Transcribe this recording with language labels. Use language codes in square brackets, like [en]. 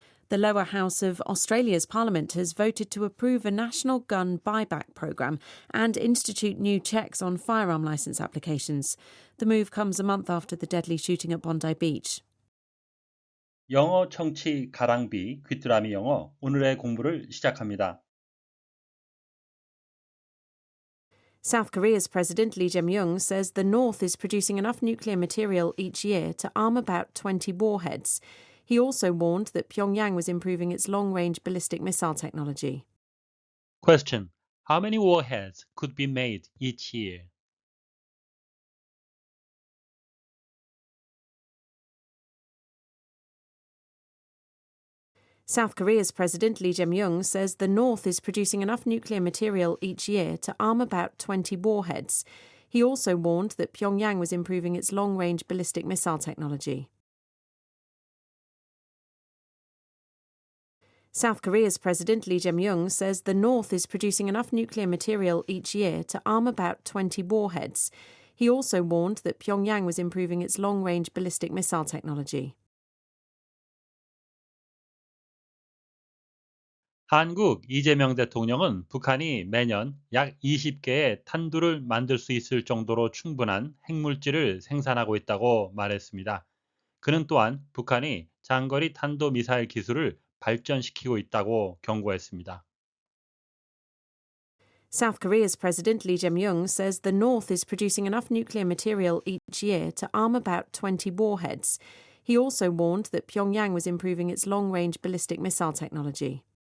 [en] The lower house of Australia's parliament has voted to approve a national gun buyback programme and institute new checks on firearm licence applications. The move comes a month after the deadly shooting at Bondi Beach. [ko] 영어 청취 가랑비 귀뚜라미 영어 오늘의 공부를 시작합니다. [en] South Korea's President Lee Jae-myung says the North is producing enough nuclear material each year to arm about 20 warheads. He also warned that Pyongyang was improving its long-range ballistic missile technology. Question. How many warheads could be made each year? South Korea's President Lee Jae-myung says the North is producing enough nuclear material each year to arm about 20 warheads. He also warned that Pyongyang was improving its long-range ballistic missile technology. South Korea's President Lee Jae-myung says the North is producing enough nuclear material each year to arm about 20 warheads. He also warned that Pyongyang was improving its long-range ballistic missile technology. [ko] 한국 이재명 대통령은 북한이 매년 약 20개의 탄두를 만들 수 있을 정도로 충분한 핵물질을 생산하고 있다고 말했습니다. 그는 또한 북한이 장거리 탄도미사일 기술을 발전시키고 있다고 경고했습니다. [en] South Korea's President Lee Jae-myung says the North is producing enough nuclear material each year to arm about 20 warheads. He also warned that Pyongyang was improving its long-range ballistic missile technology.